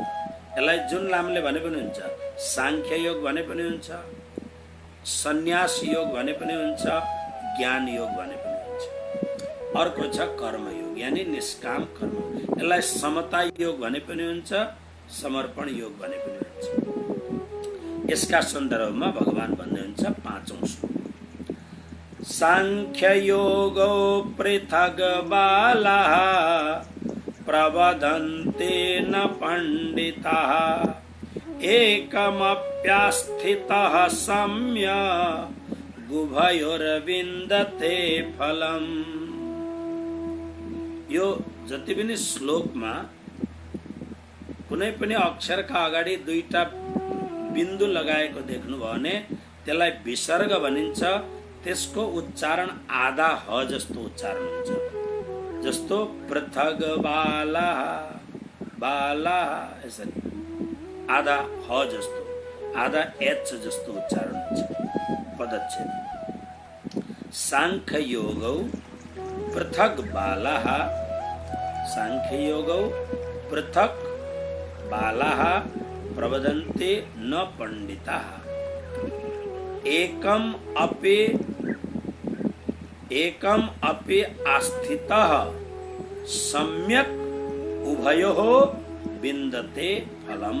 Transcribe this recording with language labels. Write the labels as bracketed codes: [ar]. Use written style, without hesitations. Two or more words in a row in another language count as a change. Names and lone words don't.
[ne] यसलाई जुन नामले भने पनि हुन्छ, सांख्य योग भने पनि हुन्छ, सन्यास योग भने पनि हुन्छ, ज्ञान योग भने पनि हुन्छ। अर्को छ कर्मयोग यानी निष्काम कर्म। यसलाई समता योग भने पनि हुन्छ, समर्पण योग भने पनि हुन्छ। यसका सन्दर्भमा भगवान भन्नुहुन्छ 5औं श्लोक, [sa] सांख्य योगो पृथग बालाः प्रवदन्ते न पंडिताः एकमप्यास्थितः सम्यक् उभयोर्विन्दते फलम्। [ne] यो जति पनि श्लोकमा कुनै पनि अक्षरका अगाडि दुईटा बिन्दु लगाएको देख्नुभयो भने त्यसलाई विसर्ग भनिन्छ। त्यसको उच्चारण आधा ह जस्तो उच्चारण हुन्छ। जस्तो [sa] पृथग बालाः, [ne] बालाः यसरी आधा ह जस्तो, आधा एच जस्तो उच्चारण हुन्छ। [sa] पदच्छेद सांख्य योगौ पृथक बालाः, सांख्य योगौ पृथक बालाः प्रवदन्ते न पंडिताः एकम अपि आस्थितः सम्यक् उभयोः विन्दते फलम्।